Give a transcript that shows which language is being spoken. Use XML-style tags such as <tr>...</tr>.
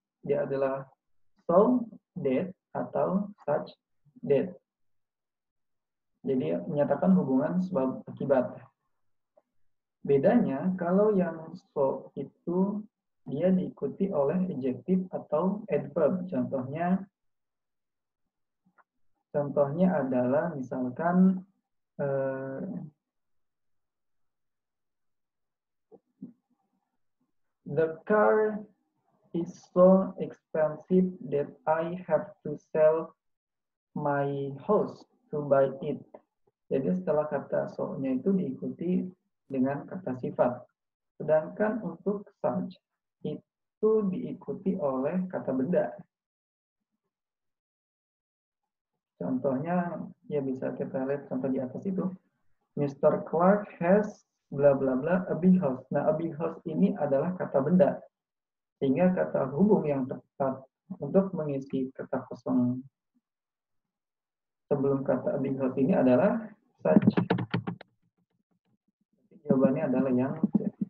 <id>Dia adalah so that atau such that. Jadi menyatakan hubungan sebab akibat. Bedanya kalau yang so itu dia diikuti oleh adjektif atau adverb. Contohnya adalah misalkan</id> <en>the car is so expensive that I have to sell my house to buy it.</en> <id>Jadi setelah kata so-nya itu diikuti dengan kata sifat. Sedangkan untuk such itu diikuti oleh kata benda. Contohnya ya bisa kita lihat contoh di atas itu.</id> <en>Mr. Clark has bla bla bla a big house.</en> <id>Nah,</id> <en>a big house</en> <id>ini adalah kata benda. Sehingga kata hubung yang tepat untuk mengisi kata kosong sebelum kata</id> <en>a big house</en> <id>ini adalah such. Jawabannya adalah yang C.</id>